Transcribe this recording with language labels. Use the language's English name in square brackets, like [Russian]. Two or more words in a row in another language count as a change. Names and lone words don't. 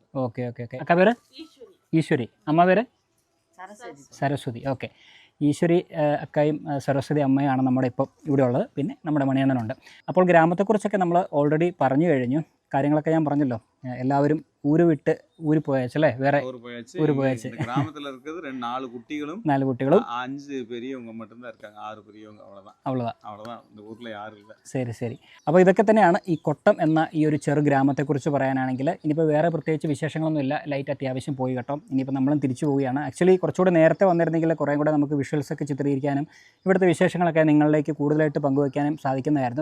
[Malayalam] ഓക്കെ. അക്ക പേര് ഈശ്വരി, അമ്മ പേര് സരസ്വതി. ഓക്കെ. ഈശ്വരി അക്കയും സരസ്വതി അമ്മയാണ് നമ്മുടെ ഇപ്പോൾ ഇവിടെ ഉള്ളത്. പിന്നെ നമ്മുടെ മണിയണ്ണനുണ്ട്. അപ്പോൾ ഗ്രാമത്തെക്കുറിച്ചൊക്കെ നമ്മൾ ഓൾറെഡി പറഞ്ഞു കഴിഞ്ഞു. കാര്യങ്ങളൊക്കെ ഞാൻ പറഞ്ഞല്ലോ. എല്ലാവരും ഊര് വിട്ട് ഊര് പോയല്ലേ? [Tamil] வேற ஊர் போயாச்சு. கிராமத்துல இருக்குது 4 குட்டிகளும் 4 குட்டிகளும் 5 பெரியவங்க மட்டும்தான் இருக்காங்க. 6 பெரியவங்க அவ்வளவுதான். இந்த ஊர்ல யாரும் இல்லை. [Malayalam] ശരി. അപ്പോൾ ഇതൊക്കെ തന്നെയാണ് ഈ കൊട്ടം എന്ന ഈ ഒരു ചെറു ഗ്രാമത്തെക്കുറിച്ച് പറയാനാണെങ്കിൽ. ഇനിയിപ്പോൾ വേറെ പ്രത്യേകിച്ച് വിശേഷങ്ങളൊന്നുമില്ല. ലൈറ്റ് അത്യാവശ്യം പോയി കേട്ടോ. ഇനിയിപ്പോൾ നമ്മളും തിരിച്ചു പോവുകയാണ്. ആക്ച്വലി കുറച്ചുകൂടെ നേരത്തെ വന്നിരുന്നെങ്കിൽ കുറേ കൂടെ നമുക്ക് വിഷ്വൽസൊക്കെ ചിത്രീകരിക്കാനും ഇവിടുത്തെ വിശേഷങ്ങളൊക്കെ നിങ്ങളിലേക്ക് കൂടുതലായിട്ട് പങ്കുവയ്ക്കാനും സാധിക്കുന്നതായിരുന്നു.